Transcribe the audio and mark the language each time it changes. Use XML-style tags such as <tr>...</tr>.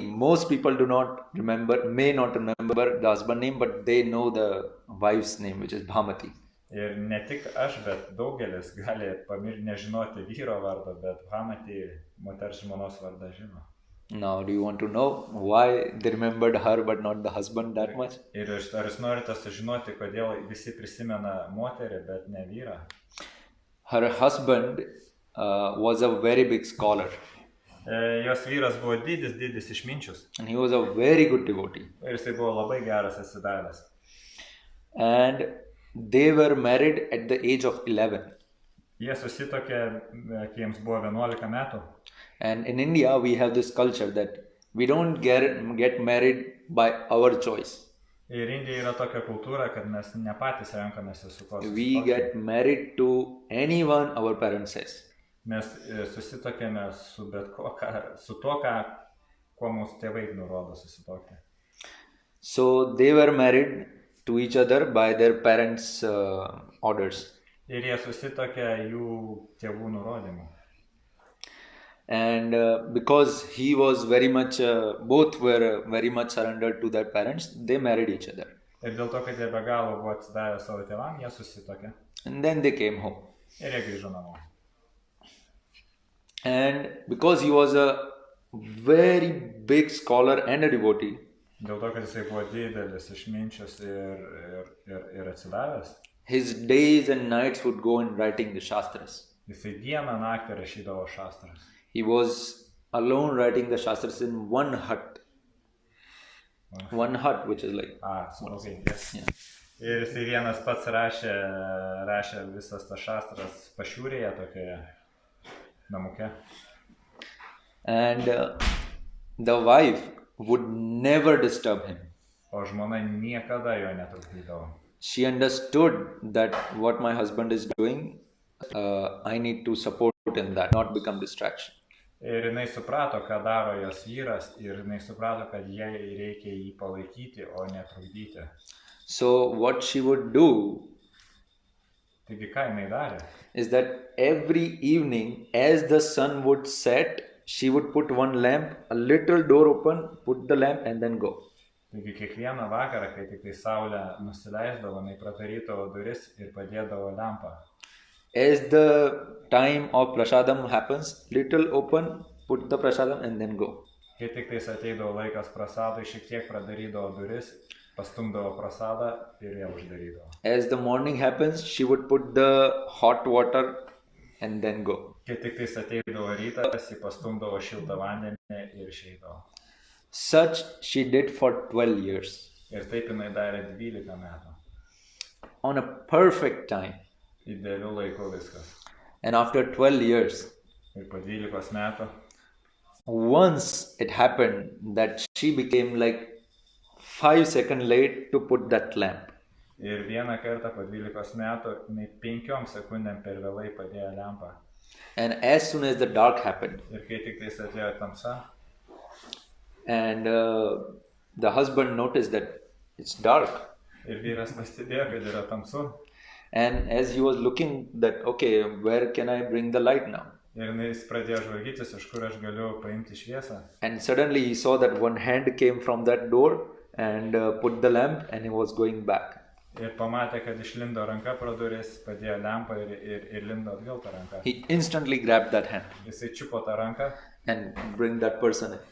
<en>Most people may not remember the husband name, but they know the wife's name, which is Bhamati.</en> <lt>Ir ne tik aš, bet daugelis gali nežinoti vyro vardo, bet Bhamati moters žmonos vardą žino.</lt> <en>Now, do you want to know why they remembered her but not the husband that much?</en> <lt>Ir ar jūs norite sužinoti, kodėl visi prisimena moterį, bet ne vyrą?</lt> <en>Her husband was a very big scholar.</en> <lt>Jos vyras buvo didis išminčius.</lt> <en>And he was a very good devotee.</en> <lt>Ir jisai buvo labai geras atsidavęs.</lt> <en>And they were married at the age of 11.</en> <lt>Jie susituokė, kai jiems buvo 11 metų.</lt> <en>And in India, we have this culture that we don't get married by our choice.</en> <lt>Ir Indija yra tokia kultūra, kad mes ne patys renkamės su kuo susituokti.</lt> <en>We get married to anyone our parents says.</en> <lt>Mes susituokėme su tuo, kuo mūsų tėvai nurodo susituokti.</lt> <en>So they were married to each other by their parents' orders.</en> <lt>Ir jie susituokė jų tėvų nurodymu.</lt> <en>And because he was very much, both were very much surrendered to their parents, they married each other.</en> <lt>Ir dėl to, kad jie be galo buvo atsidavę savo tėvam, jie susituokė.</lt> <en>And then they came home.</en> <lt>Ir jie grįžo namo.</lt> <en>And because he was a very big scholar and a devotee,</en> <lt>Dėl to, kad jisai buvo didelis išminčius ir atsidavęs,</lt> <en>his days and nights would go in writing the Shastras.</en> <lt>Jisai dieną naktį rašydavo šastras.</lt> <en>He was alone writing the Shastras in one hut. One hut, which is like... Okay, yes. Yeah.</en> <lt>Ir jisai vienas pats rašė visas tas šastras pašiūrėje tokioje. namuke.</lt> <en>And the wife would never disturb him.</en> <lt>O žmona niekada jo netrukdydavo.</lt> <en>She understood that what my husband is doing, I need to support in that, not become distraction.</en> <lt>Ir jinai suprato, ką daro jos vyras, ir jinai suprato, kad jai reikia jį palaikyti, o netrukdyti.</lt> <en>So what she would do</en> <lt>Taigi ką jinai darė?</lt> <en>is that every evening as the sun would set, she would put one lamp, a little door open, put the lamp and then go.</en> <lt>Taigi kiekvieną vakarą, kai tik tai saulė nusileisdavo, jinai pradarydavo duris ir padėdavo lempą.</lt> <en>As the time of prasadam happens, little open, put the prasadam and then go.</en> <lt>Kai tik tais ateidavo laikas prasadai, šiek tiek pradarydavo duris, pastumdavo prasadą ir ją uždarydavo.</lt> <en>As the morning happens, she would put the hot water and then go.</en> <lt>Kai tik tais ateidavo rytas, ji pastumdavo šiltą vandenį ir išeidavo.</lt> <en>Such she did for 12 years.</en> <lt>Ir taip jinai darė 12 metų.</lt> <en>On a perfect time.</en> <lt>Idealiu laiku viskas.</lt> <en>And after 12 years,</en> <lt>Ir po 12 metų,</lt> <en>once it happened that she became like 5 seconds late to put that lamp.</en> <lt>ir vieną kartą po 12 metų, jinai 5 sekundėm per vėlai padėjo lempą.</lt> <en>And as soon as the dark happened,</en> <lt>Ir kai tik tais atėjo tamsa,</lt> <en>and the husband noticed that it's dark,</en> <lt>ir vyras pastebėjo, kad yra tamsu,</lt> <en>and as he was looking that, okay, where can I bring the light now?</en> <lt>ir jis pradėjo žvalgytis, iš kur aš galiu paimti šviesą.</lt> <en>And suddenly he saw that one hand came from that door and put the lamp and he was going back.</en> <lt>Ir pamatė, kad išlindo ranka pro duris, padėjo lempą ir lindo atgal tą ranką.</lt> <en>He instantly grabbed that hand</en> <lt>Jisai čiupo tą ranką</lt> <en>and bring that person in.</en>